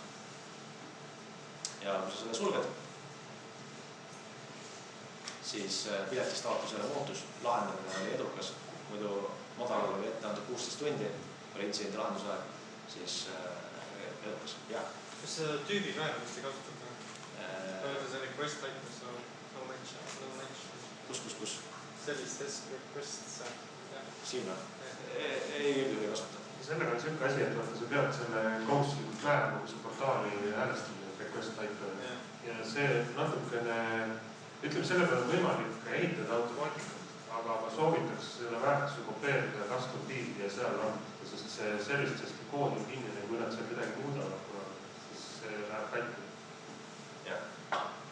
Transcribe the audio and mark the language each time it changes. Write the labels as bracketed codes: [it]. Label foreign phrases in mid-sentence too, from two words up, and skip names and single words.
[et] Ja kui sa selle sulged, siis pileti staatusele muutus, lahendamine oli edukas, muidu madalal oli ette antud 16 tundi, oli intsidendi lahendusaeg, siis edukas, jah. Kas seda tüübi määramist ei kasutada? Olete see [en] request type, no mention? [et] Kus? Sellistes requests. Siin või? Ei kasuta. Sellega on selline asi, et sa pead selle kohustuslikult määrama, kui see portaali häälestamine [en] request type. [et] Ja see natukene, ütleme, selle peale on võimalik ehitada automaatikat, aga ma soovitaks selle väärtuse kopeerida [en] custom build'i [et] ja seal langetada, sest see sellistest koodi on kinnine, kui nad seal midagi muudavad, siis see läheb katki. Jah.